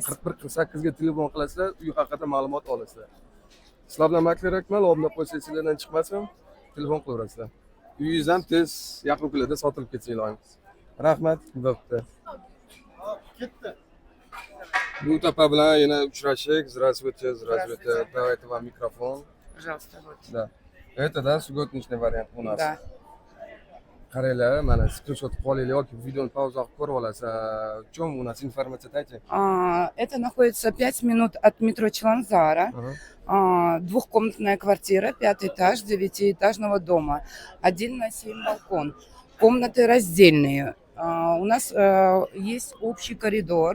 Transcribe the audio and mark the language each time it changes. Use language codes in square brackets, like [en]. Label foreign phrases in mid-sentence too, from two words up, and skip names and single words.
[uz] 41 48 ga telefon qilasizlar, uy haqida ma'lumot olasizlar. Sizlar bilan Makler Akmal oldinda qo'ysa sizlardan chiqmasin, telefon qilaverasizlar. Uyingiz ham tez yaqin kunlarda sotilib ketsa iloyimiz. Rahmat, bo'pti. Ketdi. Bu tapa bilan yana uchrashik. [ru] Здравствуйте, здравствуйте. Давайте вам микрофон. Пожалуйста, вот. Да. Это, да, субботничный вариант у нас. Да. [uz] Qaranglar, mana skrinshot qolinglar yoki videoni pauza qilib ko'rib olasiz. [ru] В чем у нас информация дайте? Это находится 5 минут от метро Чиланзара. Двухкомнатная квартира, 5 этаж, 9-этажного дома. 1 на 7 балкон. Комнаты раздельные. У нас есть общий коридор.